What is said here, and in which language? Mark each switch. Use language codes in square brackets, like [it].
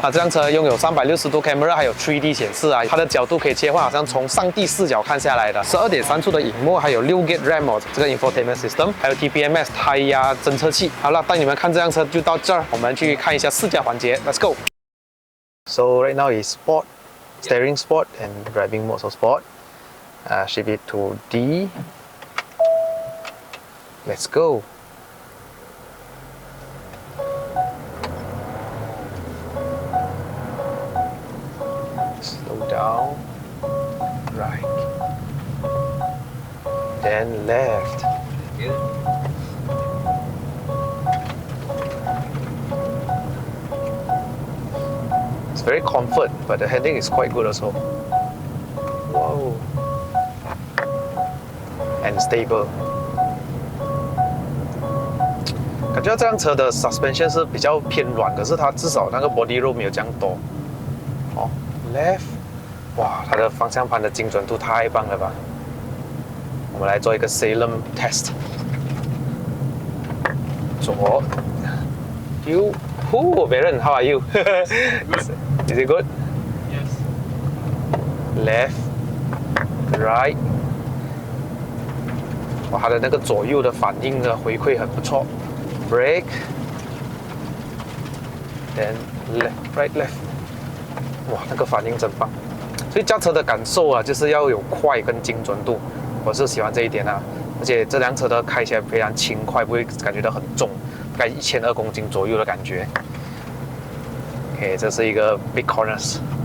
[zh] 那这辆车拥有360度 camera， 还有 3D 显示啊，它的角度可以切换，好像从上帝视角看下来的。 12.3寸的荧幕，还有6 GB RAM 这个 infotainment system， 还有 TPMS 胎压侦测器。好了，带你们看这辆车就到这儿，我们去看一下试驾环节 ， [en] Let's go。 So right now is sport, steering sport and driving mode of sport. Shift it to D. Let's go. Slow down. Right. Then left. It's very comfort, but the handling is quite good also. Whoa. And stable. [zh] 感觉这辆车的 suspension 是比较偏软，可是它至少那个 body roll 没有这样多。哦 ，left， 哇，它的方向盘的精准度太棒了吧！我们来做一个 Salem test。左，右， [en] Baron, how are you? Is it good? Yes. Left, right。 [zh] 哇，它的那个左右的反应的回馈很不错。 [en] Brake, then left, right, left. [zh] 哇，那个反应真棒。所以驾车的感受啊，就是要有快跟精准度，我是喜欢这一点啊。而且这辆车的开起来非常轻快，不会感觉到很重，大概1200公斤左右的感觉。 OK， 这是一个 [en] big corners。